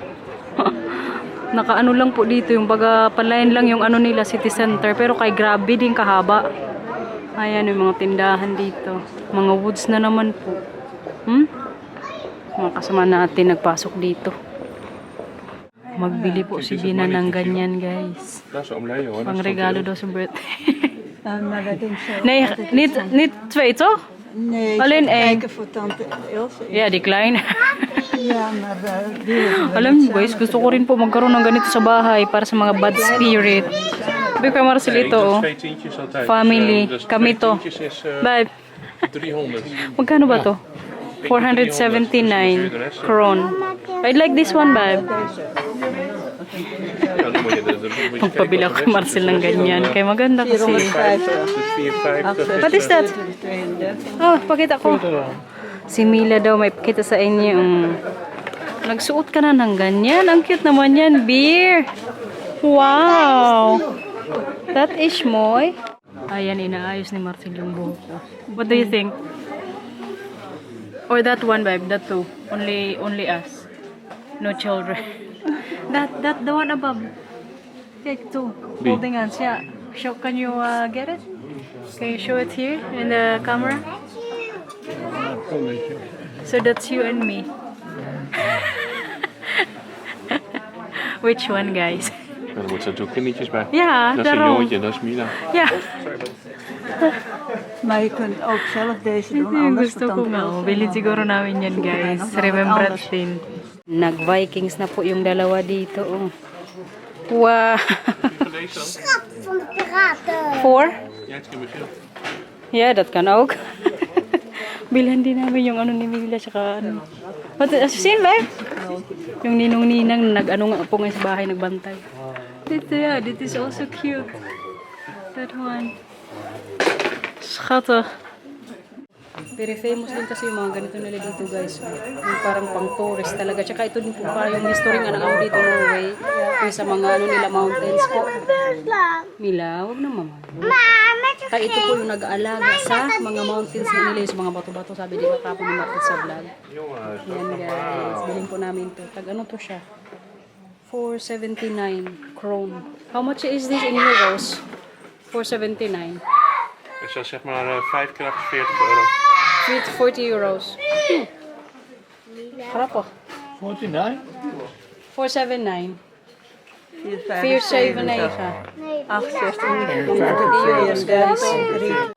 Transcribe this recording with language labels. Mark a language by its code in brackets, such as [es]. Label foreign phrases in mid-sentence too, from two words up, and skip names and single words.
[tl] Nakaano lang po dito, yung baga palayan lang yung ano nila, [en] city center. [tl] Pero kay grabe din kahaba. Ayan yung mga tindahan dito. Mga woods na naman po. Mga kasama natin nagpasok dito. Magbili po si Bina ng ganyan guys. [nl] Dat is omleden hoor. [tl] Pang regalo daw sa birthday. [nl] Maar dat denk ik zo. Nee, niet twee toch? Nee, ik Alleen zit te één. kijken voor tante Ilse. Ja, die kleine. Ja, maar die hebben we [tl] Alam [nl] niet [tl] mo guys, gusto ko rin po magkaroon ng ganito sa bahay para sa mga [en] bad spirit. [tl] Sabi ko Marcelito, oh. [nl] Twee tientjes altijd. [tl] Family, [nl] Dus [tl] kami [nl] twee [tl] to. [nl] tientjes is [tl] Babe, 300. magkano ba to? 479 kron. [en] I'd like this one, babe. [nl] Ja, dan moet je de [tl] Magpabila ko kay Marcel ng ganyan. Kaya maganda kasi. 450. [en] What is that? 32. [tl] Oh, pakita ko. Si Mila daw may pakita sa inyo. Nagsuot ka na ng ganyan. Ang cute naman yan, beer. [en] Wow. That is moy. [tl] Ayan, inaayos ni Marcel yung buhok ko. [en] What do you think? Or that one, babe? That two? Only us. No children. That the one above. Take two. Holding hands. Yeah. Can you get it? Can you show it here in the camera? So that's you and me. Which one, guys? [nl] Ja, dan moet ze natuurlijk kindertjes bij. Ja, Dat is een daarom. jongetje, dat is Mila. Ja. Maar je kunt ook zelf deze doen, [tl] Yung [nl] anders [tl] gusto [nl] voor [tl] ko [nl] tante [tl] nga. [nl] Ilse. [tl] Bilhin siguro namin yan, guys. Remembrance din. Nag-Vikings na po yung dalawa dito. Oh. Wow. [nl] Schat van de piraten. 4? Ja, het kan begin. Yeah, dat kan ook. [tl] Bilhan din namin yung ano ni Mila tsaka ano. What, seen ba? Yung ninong-ninang nag-ano nga po ngayon sa bahay nagbantay. [en] Dito yeah, this is also cute. That one. Schattig. Very famous [tl] din kasi yung mga ganito nila dito guys. Yung parang pang tourist talaga. Tsaka ito din po parang yung history nga ng ano dito Norway. Yung sa mga ano nila mountains po. Mila, huwag na mama. Kaya ito po yung nag-aalaga sa mga mountains na nila. Yung sa mga bato-bato sabi di ba kapon ni Martin sa vlog. Yan guys. Bilhin po namin to. Tag ano to siya? 479 kron. [en] How much is this in euros? 479. [nl] Dus dat is zeg maar 5 keer 48 euro. 40 euros. Grappig. 49? 479. 479. 479.